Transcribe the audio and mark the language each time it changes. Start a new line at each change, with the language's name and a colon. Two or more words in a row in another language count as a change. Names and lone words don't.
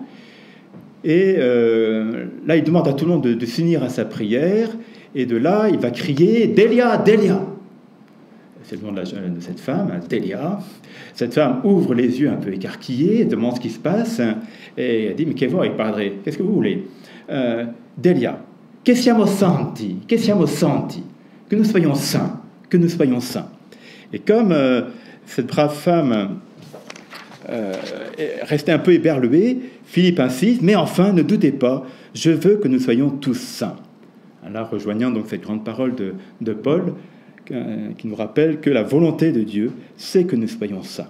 French: Et là, il demande à tout le monde de s'unir à sa prière. Et de là, il va crier « Délia, Délia !» C'est le nom de cette femme, Délia. Cette femme ouvre les yeux un peu écarquillés, demande ce qui se passe, et elle dit « Mais
Italian: che vuoi, padre?
French: Qu'est-ce que vous voulez ?»«
Italian: Délia, che siamo santi, che siamo santi,
French: que nous soyons saints, que nous soyons saints. » Et comme cette brave femme restait un peu éberluée, Philippe insiste « Mais enfin, ne doutez pas, je veux que nous soyons tous saints. » Là, rejoignant donc cette grande parole de Paul, qui nous rappelle que la volonté de Dieu, c'est que nous soyons saints.